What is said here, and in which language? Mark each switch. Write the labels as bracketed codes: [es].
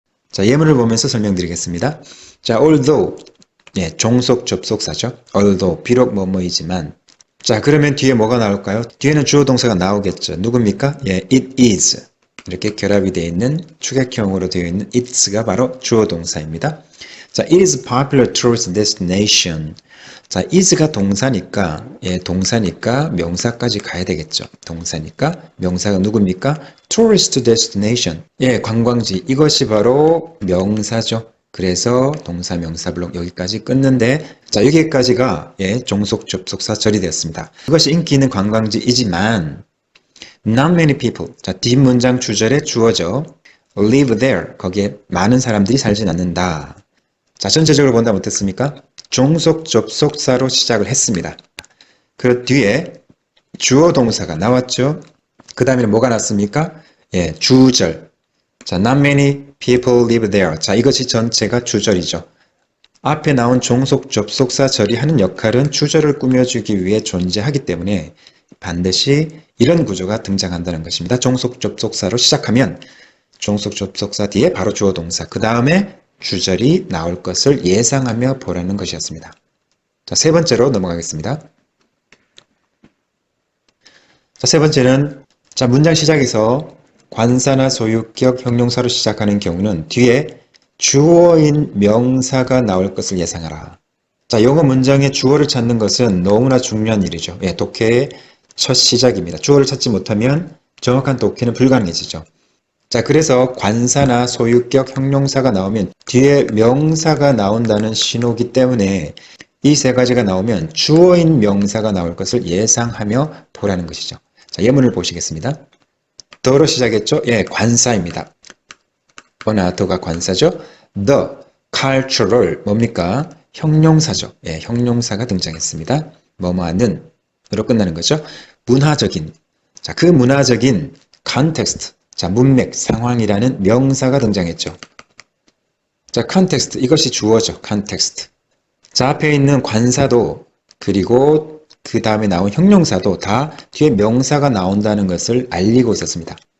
[ko] 자, 예문을 보면서 설명드리겠습니다. 자, although, 종속 접속사죠. although, 비록 뭐뭐이지만. 자, 그러면 뒤에 뭐가 나올까요? 뒤에는 주어 동사가 나오겠죠. 누굽니까? [en] it is. [ko] 이렇게 결합이 되어 있는 추격형으로 되어 있는 it's가 바로 주어 동사입니다. [en] 자, it is popular tourist destination. [ko] 자, is가 동사니까, 동사니까 명사까지 가야 되겠죠. 동사니까 명사가 누굽니까? [en] tourist destination. [ko] 관광지. 이것이 바로 명사죠. 그래서 동사 명사 블록 여기까지 끊는데, 자, 여기까지가 종속 접속사 절이 되었습니다. 이것이 인기 있는 관광지이지만 [en] not many people. [ko] 자, 뒷문장 주절에 주어져 [en] live there. [ko] 거기에 많은 사람들이 살진 않는다. 자, 전체적으로 본다면 어떻습니까? 종속 접속사로 시작을 했습니다. 그 뒤에 주어 동사가 나왔죠. 그 다음에 뭐가 났습니까? 주절. [en] 자, not many people live there. [ko] 자, 이것이 전체가 주절이죠. 앞에 나온 종속 접속사 절이 하는 역할은 주절을 꾸며주기 위해 존재하기 때문에 반드시 이런 구조가 등장한다는 것입니다. 종속 접속사로 시작하면 종속 접속사 뒤에 바로 주어 동사, 그 다음에 주절이 나올 것을 예상하며 보라는 것이었습니다. 자, 세 번째로 넘어가겠습니다. 자, 세 번째는 자, 문장 시작에서 관사나 소유격 형용사로 시작하는 경우는 뒤에 주어인 명사가 나올 것을 예상하라. 자, 영어 문장의 주어를 찾는 것은 너무나 중요한 일이죠. 예, 독해의 첫 시작입니다. 주어를 찾지 못하면 정확한 독해는 불가능해지죠. 자, 그래서 관사나 소유격 형용사가 나오면 뒤에 명사가 나온다는 신호기 때문에 이 세 가지가 나오면 주어인 명사가 나올 것을 예상하며 보라는 것이죠. 자, 예문을 보시겠습니다. 더로 시작했죠? 예, 관사입니다. 더나 더가 관사죠. [en] The cultural [ko] 뭡니까? 형용사죠. 예, 형용사가 등장했습니다. 뭐뭐하는 으로 끝나는 거죠. 문화적인. 자, 그 문화적인 context. 자, 문맥, 상황이라는 명사가 등장했죠. 자, context 이것이 주어죠. [en] context. [ko] 자, 앞에 있는 관사도 그리고 그 다음에 나온 형용사도 다 뒤에 명사가 나온다는 것을 알리고 있었습니다.